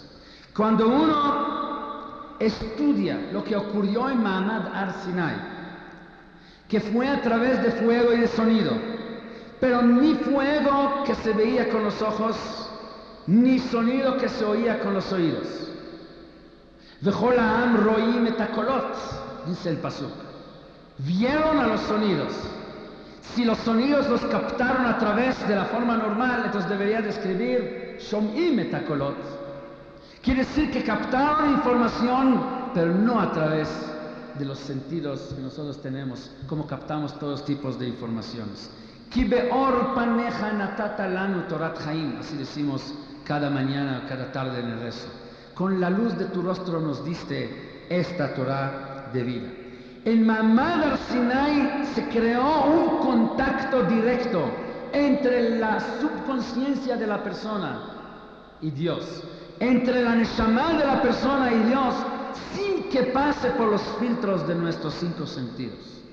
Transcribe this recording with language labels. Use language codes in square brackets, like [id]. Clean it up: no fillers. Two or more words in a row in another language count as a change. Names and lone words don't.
[es] Cuando uno estudia lo que ocurrió en Ma'amad Har-Sinai, que fue a través de fuego y de sonido, pero ni fuego que se veía con los ojos, ni sonido que se oía con los oídos. [he] וכל העם רואים את הקולות, [es] dice el pasuk. Vieron a los sonidos. Si los sonidos los captaron a través de la forma normal, entonces debería describir [he] שומעים את הקולות. [es] Quiere decir que captaron información, pero no a través de los sentidos que nosotros tenemos, como captamos todos tipos de informaciones. [he] כי באור פניך נתת לנו תורת חיים, [es] así decimos cada mañana, cada tarde en el rezo. Con la luz de tu rostro nos diste esta Torah de vida. En Ma'amad Har-Sinai se creó un contacto directo entre la subconsciencia de la persona y Dios, entre la neshama de la persona y Dios, sin que pase por los filtros de nuestros 5 sentidos.